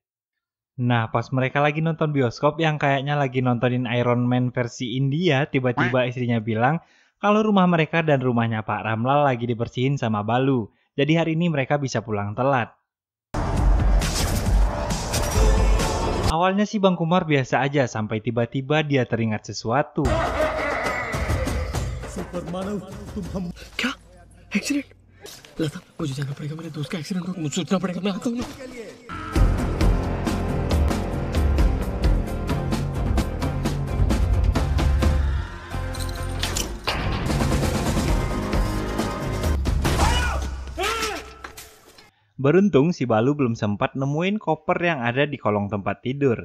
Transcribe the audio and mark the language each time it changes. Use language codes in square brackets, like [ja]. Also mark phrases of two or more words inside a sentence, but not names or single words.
[id] Nah, pas mereka lagi nonton bioskop yang kayaknya lagi nontonin Iron Man versi India, tiba-tiba istrinya bilang kalau rumah mereka dan rumahnya Pak Ramlal lagi dibersihin sama Balu. Jadi hari ini mereka bisa pulang telat. Awalnya sih Bang Kumar biasa aja sampai tiba-tiba dia teringat sesuatu. [hi] क्या एक्सीडेंट लता मुझे जाना पड़ेगा मेरे दोस्त का एक्सीडेंट हो मुझे सोचना पड़ेगा मैं आता हूँ ना [id] Beruntung si Balu belum sempat nemuin koper yang ada di kolong tempat tidur.